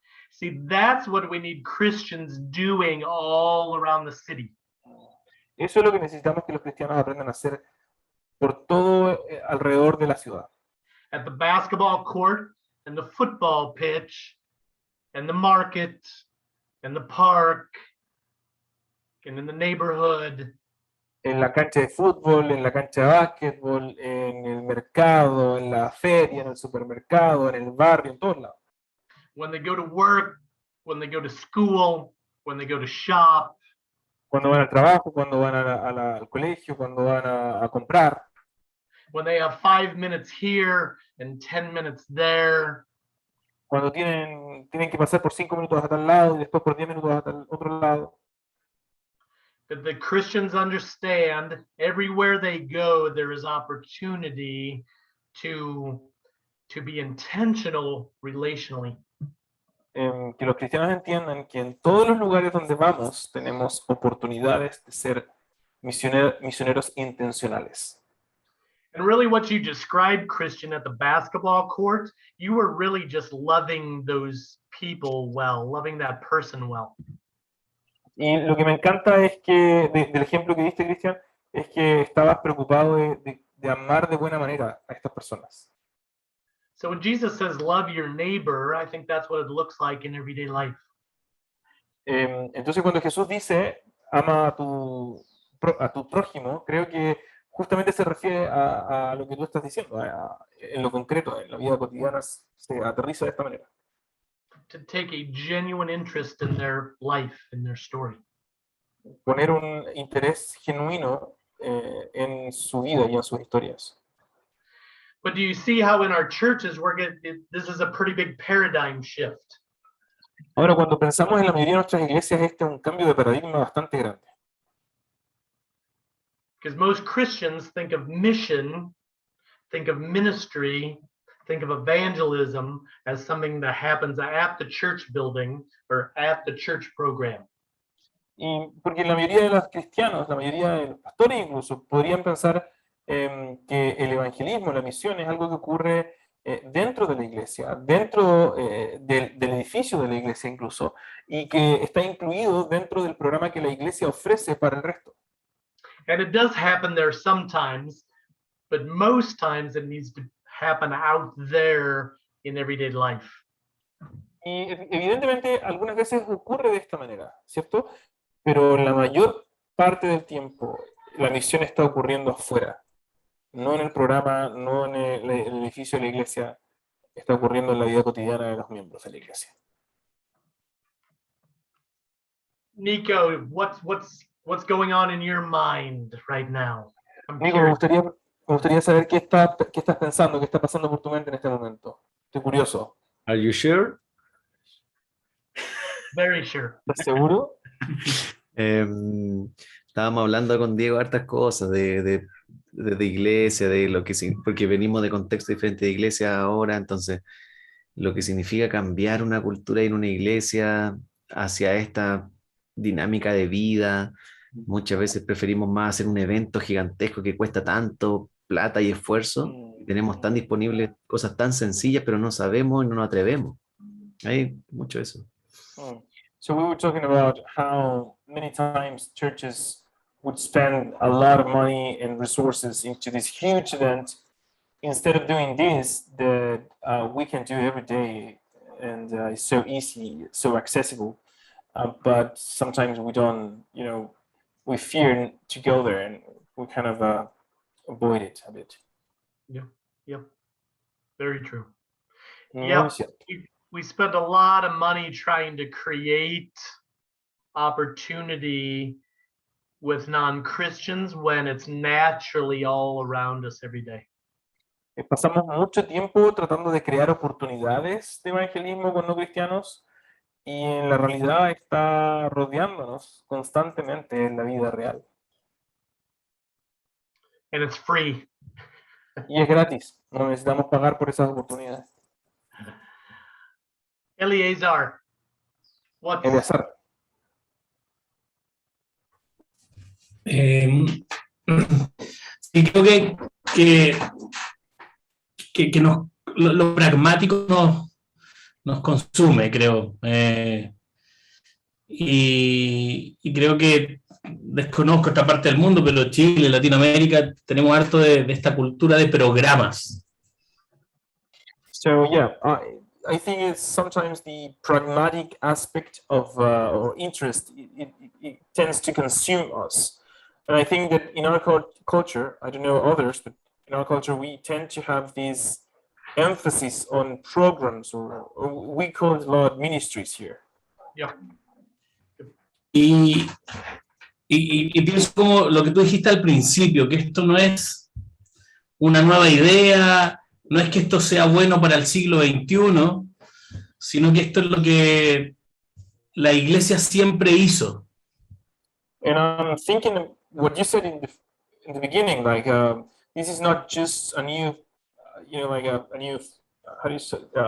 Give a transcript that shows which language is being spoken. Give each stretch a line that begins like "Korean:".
English: See, that's what we need Christians doing all around the city.
Spanish: Eso es lo que necesitamos que los cristianos aprendan a hacer por todo alrededor de la ciudad.
English: At the basketball court, and the football pitch, and the market, and the park, and in the neighborhood.
Spanish: En la cancha de fútbol, en la cancha de básquetbol, en el mercado, en la feria, en el supermercado, en el barrio, en todos lados.
English: When they go to work, when they go to school, when they go to shop.
Spanish: Cuando van al trabajo, cuando van al colegio, cuando van a comprar.
English: When they have 5 minutes here and 10 minutes there.
Spanish: cuando tienen que pasar por 5 minutos a tal lado y después por 10 minutos a tal otro lado.
English: That the Christians understand everywhere they go, there is opportunity to be intentional relationally.
Spanish: Que los cristianos entiendan que en todos los lugares donde vamos tenemos oportunidades de ser misioneros intencionales.
English: And really what you described, Christian, at the basketball court, you were really just loving those people well, loving that person well.
Spanish: Y lo que me encanta es que, del ejemplo que diste, Cristian, es que estabas preocupado de amar de buena manera a estas personas.
English: So when Jesus says love your neighbor, I think that's what it looks like in everyday life.
Spanish: Entonces cuando Jesús dice ama a tu prójimo, creo que justamente se refiere a lo que tú estás diciendo, en lo concreto, en la vida cotidiana se aterriza de esta manera.
English: To take a genuine interest in their life, in their story.
Spanish: Poner un interés genuino en su vida y en sus historias.
English: But do you see how in our churches this is a pretty big paradigm shift?
Spanish: Ahora, cuando pensamos en la mayoría de nuestras iglesias, este es un cambio de paradigma bastante grande.
English: Because most Christians think of mission, think of ministry, think of evangelism as something that happens at the church building or at the church program.
Spanish: Y porque la mayoría de los cristianos, la mayoría de los pastores incluso, podrían pensar que el evangelismo, la misión es algo que ocurre dentro de la iglesia, dentro del edificio de la iglesia incluso, y que está incluido dentro del programa que la iglesia ofrece para el resto.
English: And it does happen there sometimes, but most times it needs to happen out there in everyday life.
Spanish: Y evidentemente algunas veces ocurre de esta manera, ¿cierto? Pero la mayor parte del tiempo la misión está ocurriendo afuera. No en el programa, no en el edificio de la iglesia, está ocurriendo en la vida cotidiana de los miembros de la iglesia.
English: Nico, what's going on in your mind right now?
Spanish: Nico, me gustaría saber qué estás pensando, qué está pasando por tu mente en este momento. Estoy curioso.
English: Are you sure? Very sure.
Spanish: ¿Estás seguro? Estábamos hablando con Diego hartas cosas de iglesia, de lo que porque venimos de contexto diferente de iglesia ahora, entonces lo que significa cambiar una cultura en una iglesia hacia esta dinámica de vida. Muchas veces preferimos más hacer un evento gigantesco que cuesta tanto plata y esfuerzo. Tenemos tan disponibles cosas tan sencillas, pero no sabemos y no nos atrevemos. Hay mucho eso.
English: So we were talking about how many times churches would spend a lot of money and resources into this huge event instead of doing this that we can do every day, and it's so easy, so accessible, but sometimes we don't, we fear to go there and we kind of avoid it a bit. Yeah, very true.
Spanish: Muy
English: Yeah,
Spanish: cierto.
English: we spend a lot of money trying to create opportunity with non-Christians when it's naturally all around us every day.
Spanish: Pasamos mucho tiempo tratando de crear oportunidades de evangelismo con no cristianos y en la realidad está rodeándonos constantemente en la vida real.
English: And it's free.
Spanish: Y es gratis, no necesitamos pagar por esas oportunidades.
English: Eleazar, what's Eleazar,
Spanish: Sí, creo que lo pragmático nos consume, creo. Y creo que desconozco esta parte del mundo, pero Chile, Latinoamérica, tenemos harto de esta cultura de programas.
English: so yeah, I think it's sometimes the pragmatic aspect of or interest, it tends to consume us. And I think that in our culture, I don't know others, but in our culture, we tend to have this emphasis on programs, or we call it a lot ministries here. Yeah.
Spanish: Y pienso como lo que tú dijiste al principio, que esto no es una nueva idea, no es que esto sea bueno para el siglo XXI, sino que esto es lo que la iglesia siempre hizo.
English: And I'm thinking what you said in the beginning, like this is not just a new, like a new, how do you say,